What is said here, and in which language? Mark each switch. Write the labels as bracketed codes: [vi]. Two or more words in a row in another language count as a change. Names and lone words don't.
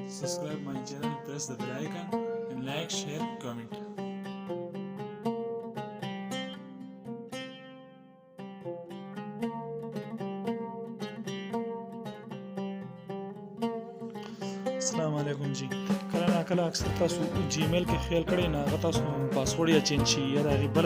[en] subscribe my channel, press the bell icon and like, share, comment. [ar] السلام علیکم [ps] جی کله نا کله اکثر تاسو جیمیل کې خیال کړئ نه هغه تاسو پاسورډ یا چینج شي یا د هغې بله